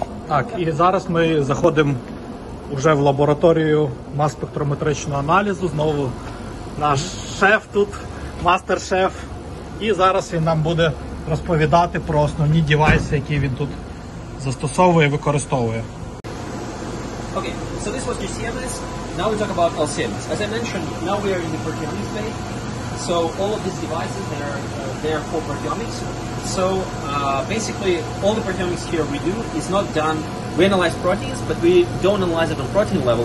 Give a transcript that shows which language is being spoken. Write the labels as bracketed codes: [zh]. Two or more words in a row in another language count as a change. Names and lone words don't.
[uk] Так, і зараз ми заходимо вже в лабораторію масспектрометричного аналізу. Знову наш шеф тут, мастер-шеф. І зараз він нам буде розповідати про основні девайси, які він тут застосовує і використовує. [en] Okay, so this was your CMS. Now we talk about LCMS. As I mentioned, now we are in the proteomics phase. So all of these devices that are there for proteomics. So basically, all the proteomics here we do is not done. We analyze proteins, but we don't analyze it on protein level.